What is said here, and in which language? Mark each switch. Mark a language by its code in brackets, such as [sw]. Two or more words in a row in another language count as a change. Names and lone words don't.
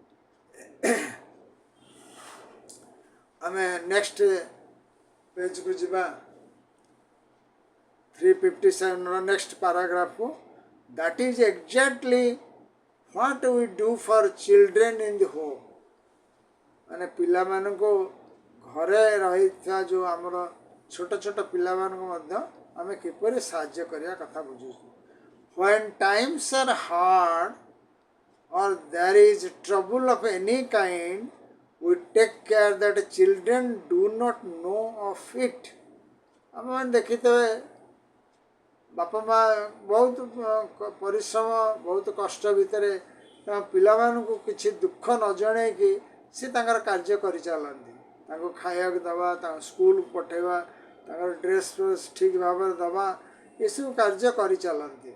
[or] ଆମେ [en] next pageକୁ [or] ଯିବା, 357ର [en] next paragraphକୁ। That is exactly what we do for children in the home. [or] ମାନେ ପିଲାମାନଙ୍କୁ ଘରେ ରହିଥିବା ଯେଉଁ ଆମର ଛୋଟ ଛୋଟ ପିଲାମାନଙ୍କୁ ମଧ୍ୟ ଆମେ କିପରି ସାହାଯ୍ୟ କରିବା କଥା ବୁଝୁଛୁ। [en] When times are hard or there is trouble of any kind, we take care that children do not know of it. [or] ଆମେ ଦେଖିଥିବେ ବାପା ମା ବହୁତ ପରିଶ୍ରମ ବହୁତ କଷ୍ଟ ଭିତରେ ତାଙ୍କ ପିଲାମାନଙ୍କୁ କିଛି ଦୁଃଖ ନ ଜଣେଇକି ସେ ତାଙ୍କର କାର୍ଯ୍ୟ କରିଚାଲନ୍ତି। ତାଙ୍କୁ ଖାଇବାକୁ ଦେବା, ତାଙ୍କ ସ୍କୁଲକୁ ପଠାଇବା, ତାଙ୍କର ଡ୍ରେସ୍ ଫ୍ରେସ୍ ଠିକ୍ ଭାବରେ ଦେବା, ଏସବୁ କାର୍ଯ୍ୟ କରିଚାଲନ୍ତି।